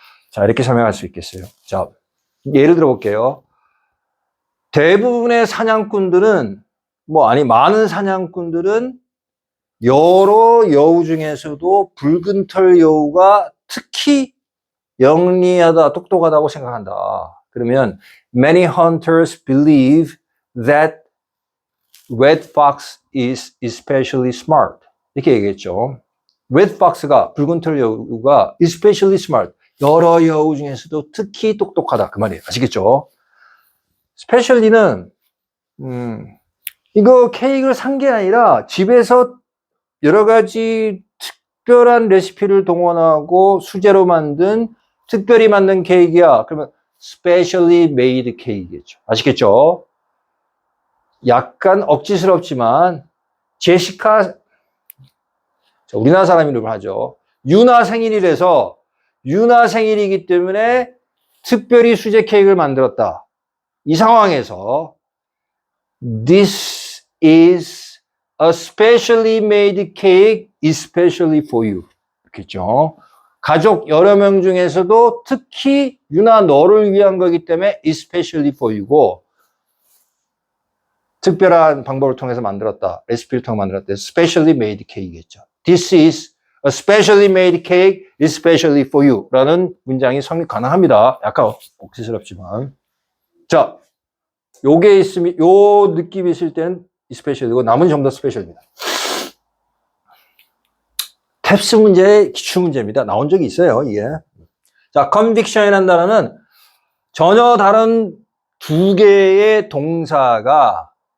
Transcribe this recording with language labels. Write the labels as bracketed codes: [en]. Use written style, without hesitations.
[ko] 자, 이렇게 설명할 수 있겠어요. 자, 예를 들어 볼게요. 대부분의 사냥꾼들은, 많은 사냥꾼들은 여러 여우 중에서도 붉은 털 여우가 특히 영리하다, 똑똑하다고 생각한다. 그러면 [en] many hunters believe that red fox is especially smart. [ko] 이렇게 얘기했죠. red fox가, 붉은 털 여우가 [en] especially smart, [ko] 여러 여우 중에서도 특히 똑똑하다. 그 말이에요. 아시겠죠? specially는 이거 케이크를 산 게 아니라 집에서 여러 가지 특별한 레시피를 동원하고 수제로 만든, 특별히 만든 케이크야. 그러면 [en] specially made cake [ko] 이겠죠. 아시겠죠? 약간 억지스럽지만 제시카, 우리나라 사람 이름을 하죠. 유나 생일이라서, 유나 생일이기 때문에 특별히 수제 케이크를 만들었다. 이 상황에서 [en] This is a specially made cake especially for you. [ko] 그렇겠죠? 가족 여러 명 중에서도 특히 유나 너를 위한 거기 때문에 [en] especially for you [ko] 고, 특별한 방법을 통해서 만들었다. 레시피를 통해 만들었다. [en] specially made cake이겠죠. This is a specially made cake especially for you [ko] 라는 문장이 성립 가능합니다. 약간 억지스럽지만. 자, 요게 있으면, 요 느낌이 있을 때는 especially고, 나머지 전부 다 special입니다. 탭스 문제, 기출 문제입니다. 나온 적이 있어요, 이게. 자, conviction이라는 단어는 전혀 다른 두 개의 동사가